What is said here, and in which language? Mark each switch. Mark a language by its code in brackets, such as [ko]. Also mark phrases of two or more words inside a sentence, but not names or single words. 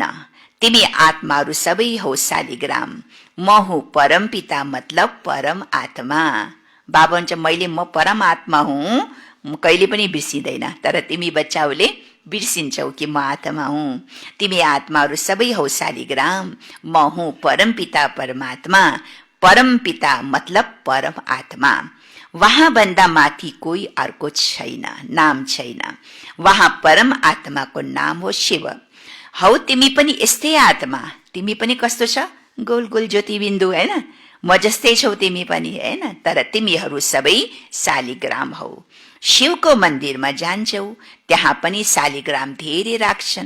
[ne] तिमी आत्माहरू सबै हौ शालिग्राम। म हुँ परम पिता मतलब परम आत्मा। बाबा भन्छ म परम आत्मा हुँ, कहिले पनि बिर्सिँदैन। तर तिमी बच्चाहरूले बिर्सिन्छौ कि म आत्मा हुँ। तिमी आत्माहरू सबै हौ शालिग्राम। म हुँ परम पिता परमात्मा। परम पिता मतलब परम आत्मा। वहाँ भन्दा माथि कोही अर्को छैन, नाम छैन। वहाँ परम आत्माको नाम हो शिव। हौ तिमी पनि यस्तै आत्मा। तिमी पनि कस्तो छ? गोल गोल ज्योति बिन्दु, होइन, म जस्तै छौ तिमी पनि, होइन। तर तिमीहरू सबै शालिग्राम हौ। शिवको मन्दिरमा जान्छौ, त्यहाँ पनि शालिग्राम धेरै राख्छन्।